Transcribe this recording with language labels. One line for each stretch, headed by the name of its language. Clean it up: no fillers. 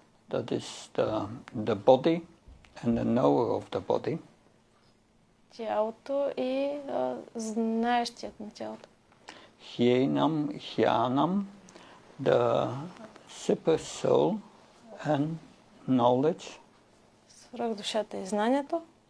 English: That is the body and the knower of the body.
Bulgarian: Тялото и знаещият на тялото.
English: Jnanam, the super soul and knowledge.
Bulgarian: Свръхдушата и знанието.